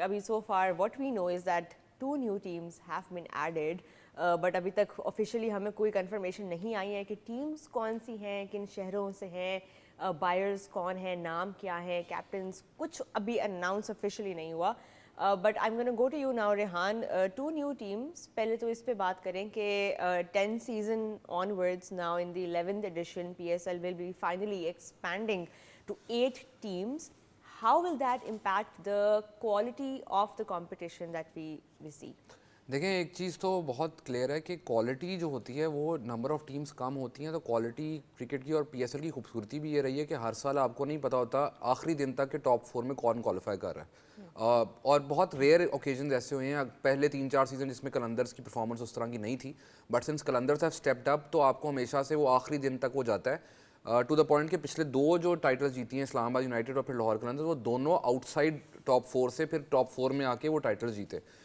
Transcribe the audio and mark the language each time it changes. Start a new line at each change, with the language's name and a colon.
Urdu: ابھی
English: so far what we know is that 2 new teams have been added,
Urdu: but ابھی تک officially ہمیں کوئی کنفرمیشن نہیں آئی ہے کہ ٹیمز کون سی ہیں, کن شہروں سے ہیں, بائرز کون ہیں, نام کیا ہے, کیپٹنس, کچھ ابھی اناؤنس آفیشیلی نہیں ہوا.
English: But I'm gonna go to you now Rehan. 2 new teams,
Urdu: پہلے تو اس پہ بات کریں کہ
English: 10 season onwards now in the 11th edition PSL will be finally expanding to 8 teams. How will that impact the quality of the competition that we see?
Urdu: دیکھیں ایک چیز تو بہت کلیئر ہے کہ کوالٹی جو ہوتی ہے وہ نمبر آف ٹیمز کم ہوتی ہیں تو کوالٹی کرکٹ کی اور پی ایس ایل کی خوبصورتی بھی یہ رہی ہے کہ ہر سال آپ کو نہیں پتہ ہوتا آخری دن تک کہ ٹاپ 4 میں کون کوالیفائی کر رہا ہے. اور بہت ریئر اوکیزنز ایسے ہوئے ہیں پہلے 3-4 سیزن جس میں قلندرز کی پرفارمنس اس طرح کی نہیں تھی,
English: but since Qalandars have stepped up
Urdu: تو آپ کو ہمیشہ سے وہ آخری دن تک وہ جاتا ہے ٹو دا پوائنٹ کہ پچھلے 2 جو ٹائٹلز جیتی ہیں اسلام آباد یونائٹیڈ اور پھر لاہور قلندرز, وہ دونوں آؤٹ سائڈ ٹاپ 4 سے پھر ٹاپ 4 میں آ کے وہ ٹائٹلز جیتے.